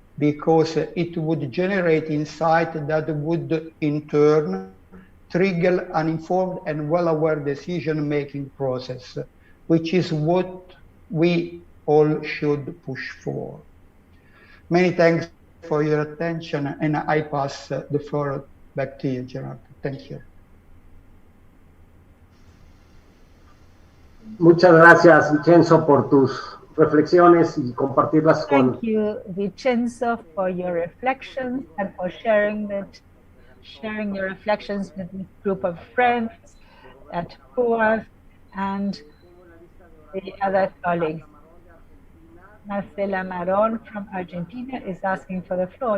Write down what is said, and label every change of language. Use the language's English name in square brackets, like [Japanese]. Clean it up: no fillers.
[English] because it would generate insight that would in turn trigger an informed and well-aware decision-making process, which is what we all should push for. Many thanks for your attention, and I pass the floor back to you, Gerard. Thank you. [Spanish] Muchas gracias, Vincenzo, por tus reflexiones y compartirlas con... [English] Thank you, Vincenzo, for your reflections and for sharing your reflections with this group of friends at PUAS and the other colleagues. Marcela Maron from Argentina is asking for the floor.